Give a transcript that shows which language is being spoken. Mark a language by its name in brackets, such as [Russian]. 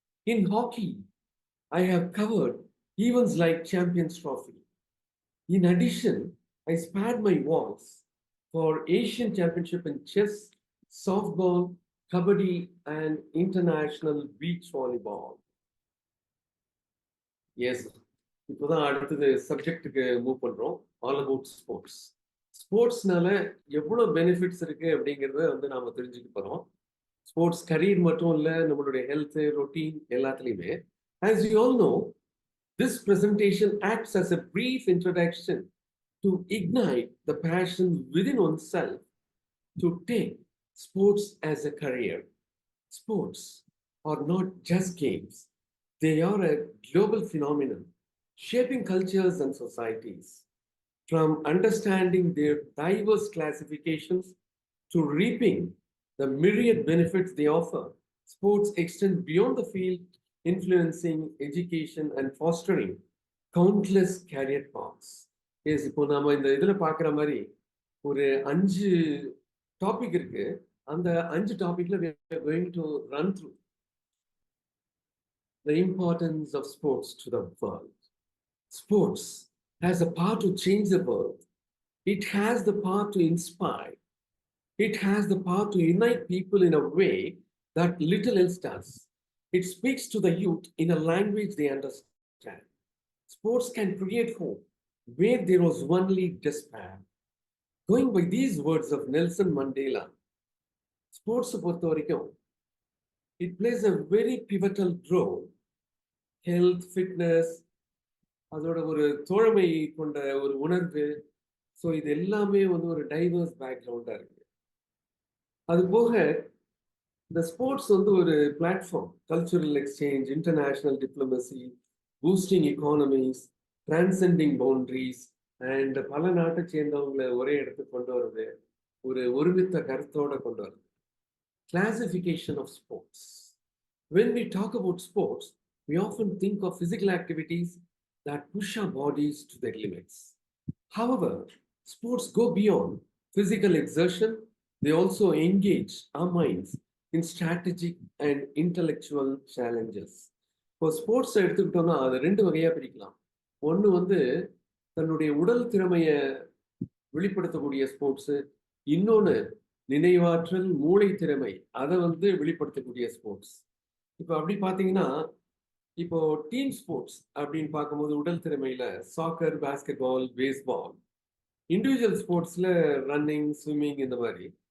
[English] In hockey, I have covered events like Champions Trophy. In addition, I spared my voice for Asian Championship in chess, softball, kabaddi, and international beach volleyball. [Tamil] Yes, இப்போதான் அடுத்தது சப்ஜெக்ட்டுக்கு move பண்றோம். All about sports. ஸ்போர்ட்ஸ்னால எவ்வளோ benefits இருக்கு அப்படிங்கிறத வந்து நாம தெரிஞ்சுக்க போறோம். ஸ்போர்ட்ஸ் கரியர் மட்டும் இல்லை, நம்மளுடைய ஹெல்த் ரொட்டீன் எல்லாத்துலேயுமே. [English] As you all know, this presentation acts as a brief introduction to ignite the passion within oneself to take sports as a career. Sports are not just games. They are a global phenomenon, shaping cultures and societies. From understanding their diverse classifications to reaping the myriad benefits they offer, sports extend beyond the field, influencing education and fostering countless career paths. [Tamil] Yes, இப்போ நாம இந்த இதுல பார்க்குற மாதிரி ஒரு 5 topic இருக்கு. அந்த 5 டாபிக்ல [English] we are going to run through the importance of sports to the world. Sports has the power to change the world. It has the power to inspire. It has the power to unite people in a way that little else does. It speaks to the youth in a language they understand. Sports can create hope where there was only despair. Going by these words of Nelson Mandela, sports [Tamil] பொறுத்த வரைக்கும் [English] it plays a very pivotal role. [Tamil] Health, fitness, அதோட ஒரு தோழமை கொண்ட ஒரு உணர்வு, so இது எல்லாமே வந்து ஒரு டைவர்ஸ் பேக்ரவுண்டாக இருக்கு. அது போக இந்த ஸ்போர்ட்ஸ் வந்து ஒரு platform, cultural exchange, international diplomacy, boosting economies, transcending boundaries and பல நாட்டை சேர்ந்தவங்களை ஒரே இடத்துக்கு கொண்டு வருது, ஒரு ஒருமித்த கருத்தோட கொண்டு வருது. [English] Classification of sports. When we talk about sports, we often think of physical activities that push our bodies to their limits. However, sports go beyond physical exertion. They also engage our minds in strategic and intellectual challenges. [Tamil] இப்போ sports எடுத்துக்கிட்டோம்னா அதை 2 வகையா பிரிக்கலாம். ஒன்று வந்து தன்னுடைய உடல் திறமையை வெளிப்படுத்தக்கூடிய ஸ்போர்ட்ஸு, இன்னொன்று நினைவாற்றல், மூளை திறமை, அதை வந்து வெளிப்படுத்தக்கூடிய ஸ்போர்ட்ஸ். இப்போ அப்படி பார்த்தீங்கன்னா, இப்போ டீம் ஸ்போர்ட்ஸ் அப்படின்னு பார்க்கும்போது உடல் திறமையில சாக்கர், பாஸ்கெட்பால், பேஸ்பால். இண்டிவிஜுவல் ஸ்போர்ட்ஸ்ல ரன்னிங், ஸ்விம்மிங், இந்த மாதிரி.